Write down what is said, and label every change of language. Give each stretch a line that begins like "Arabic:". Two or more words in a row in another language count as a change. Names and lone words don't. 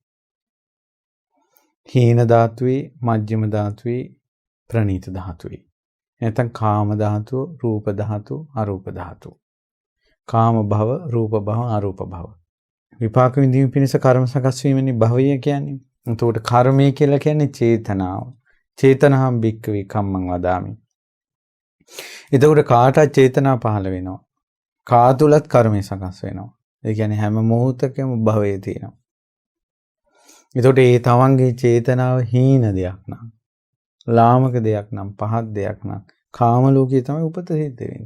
Sinhala: හීන ධාතුවේ, මජ්ක්‍ධිම ධාතුවේ, ප්‍රණීත ධාතුවේ. නැත්නම් කාම ධාතුව, රූප ධාතුව, අරූප ධාතුව. කාම භව, රූප භව, අරූප භව. විපාක විඳීම පිණිස කර්ම සකස් වීමනේ භවය කියන්නේ. එතකොට කර්මය කියලා කියන්නේ චේතනාව.
Pali: චේතනහම් භික්ඛවේ කම්මං වදාමි.
Sinhala: එතකොට කාටත් චේතනා පහළ වෙනවා. කා තුලත් කර්මය සකස් වෙනවා. ඒ කියන්නේ හැම මොහොතකම භවයේ තියෙනවා. එතකොට ඒ තමන්ගේ චේතනාව හීන දෙයක් නම්, ලාමක දෙයක් නම්, පහත් දෙයක් නම් කාම ලෝකයේ තමයි උපත සිද්ධ වෙන්නේ.